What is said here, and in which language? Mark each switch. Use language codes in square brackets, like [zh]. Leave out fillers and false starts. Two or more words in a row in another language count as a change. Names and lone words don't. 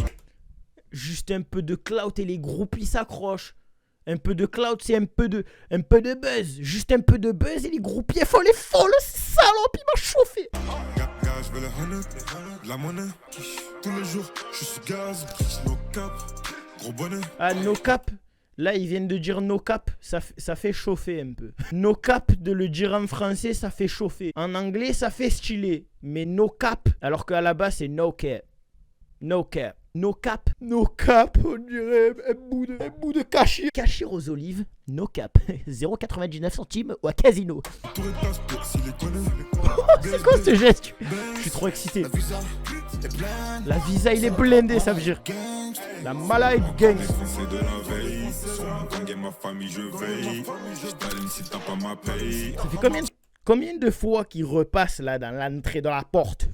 [fr] Juste un peu de clout et les groupies s'accrochent. Un peu de cloud, c'est un peu de buzz. Juste un peu de buzz et les groupiers font les folles. Salope, il m'a chauffé. Je veux le la monnaie. Tous les jours, je suis gaz, [en] no cap, [fr] gros bonnet. [en] Ah, no cap. [fr] Là, ils viennent de dire [en] no cap. [fr] Ça fait chauffer un peu. [en] No cap, [fr] de le dire en français, ça fait chauffer. En anglais, ça fait stylé. [en] Mais no cap, [fr] alors qu'à la base, c'est [en] no cap. No cap. No cap. No cap, [fr] on dirait un bout de cachir. Cachir aux olives, [en] no cap. [fr] 0,99 centimes ou à Casino. C'est quoi ce geste? Je suis trop excité. La visa, il est blindé, ça veut dire. La Malay Gang. Ça fait Combien de fois qu'il repasse là dans l'entrée de la porte?